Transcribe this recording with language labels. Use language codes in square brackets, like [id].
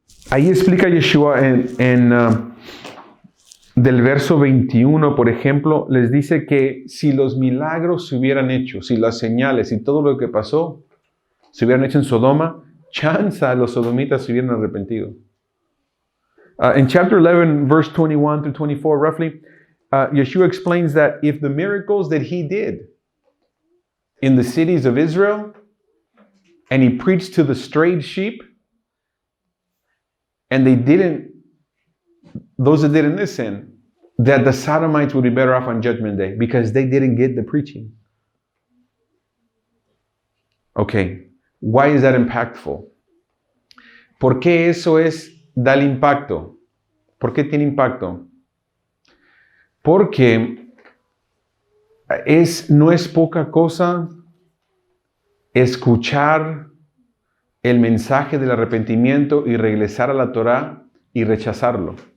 [es] Ahí explica Yeshua del verso 21, por ejemplo, les dice que si los milagros se hubieran hecho, si las señales y todo lo que pasó se hubieran hecho en Sodoma, chanza los sodomitas se hubieran arrepentido. [en] In chapter 11, verse 21 through 24, roughly, Yeshua explains that if the miracles that he did in the cities of Israel, and he preached to the strayed sheep, and those that didn't listen, that the Sodomites would be better off on Judgment Day because they didn't get the preaching. Okay, why is that impactful? [es] ¿Por qué eso da el impacto? ¿Por qué tiene impacto? Porque no es poca cosa escuchar el mensaje del arrepentimiento y regresar a la Torá y rechazarlo.